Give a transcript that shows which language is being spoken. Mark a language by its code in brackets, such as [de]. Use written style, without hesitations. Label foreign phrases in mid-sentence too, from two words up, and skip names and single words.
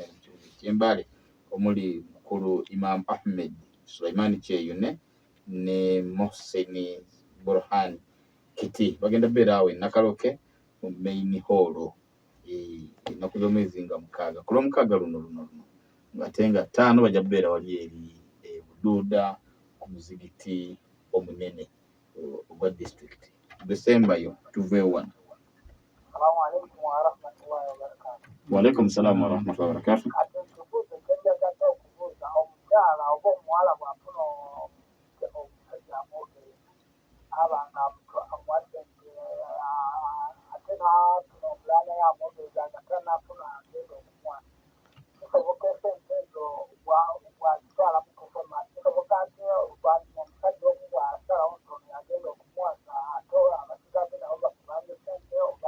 [lg] mu kibuga ky'Embale omuli mukulu Imam Ahmed Sulaiman Kyeyune ne Mohseni Burhan Kiti bagenda beera awo Nakaloke mu [en] main hall [lg] ennaku z'omwezi nga 6 ku Lwomukaaga luno ate nga 5 bajja beera wali eri Buduuda ku muzigiti omunene ogwa district December yo tuveewo wano. [ar] السلام عليكم ورحمة الله وبركاته. وعليكم السلام ورحمة الله وبركاته. [lg] Ate ntubuuze kenjagala okubuuza omukyala oba omuwala bw'afuna omusajja amwogereza aba nga amwadde ate n'afuna omulala yamwogereza nga tanaafuna agenda okumwana. Kisoboka esente ezo bw'azitwala mu kusoma kisoboka nti oluvannyuma omusajja omu bw'asalawo nti ono yagenda okumwasa ate abasigadde nabo bakubanja sente oba